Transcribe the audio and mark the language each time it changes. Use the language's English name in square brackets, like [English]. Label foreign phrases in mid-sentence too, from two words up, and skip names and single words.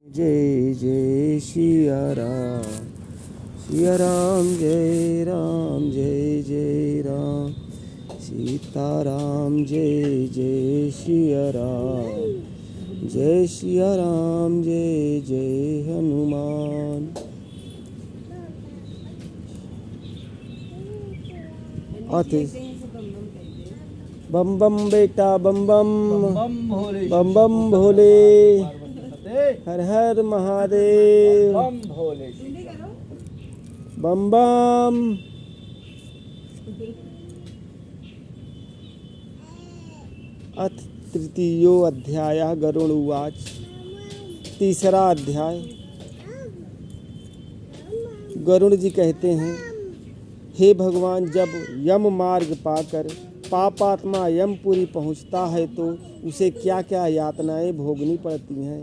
[Hindi] जय जय सिया राम जय जय राम सीताराम जय जय सिया राम जय जय हनुमान। बम बम बेटा बम बम बम बम भोले हर हर महादेव बम भोले बम बम। [Sanskrit] अथ तृतीयो अध्याय गरुड़ उवाच। [Hindi] तीसरा अध्याय। गरुड़ जी कहते हैं, हे भगवान, जब यम मार्ग पाकर पापात्मा यमपुरी पहुँचता है तो उसे क्या क्या यातनाएं भोगनी पड़ती हैं।